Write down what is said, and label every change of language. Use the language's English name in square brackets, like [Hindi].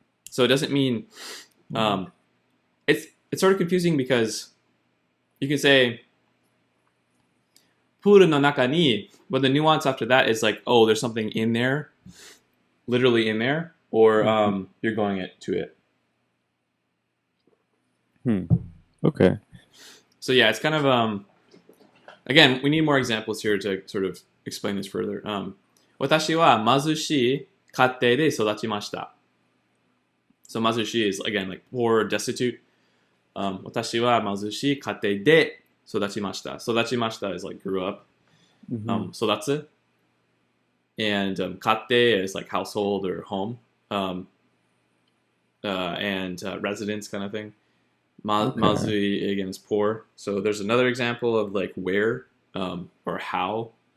[English] So it doesn't mean it's sort of confusing because you can say [Japanese] puru no naka ni, [English] but the nuance after that is like, oh, there's something in there, literally in there, or you're going to it. Okay. So yeah, it's kind of again, we need more examples here to sort of explain this further. [Japanese] 私は貧しい家庭で育ちました。 [English] So 貧しい is again like poor, destitute. [Japanese] 私は貧しい家庭で育ちました。 [English] 育ちました is like grew up. 育つ and 家庭 is like household or home. And residence kind of thing. Mazui again is poor. So there's another example of like where or how.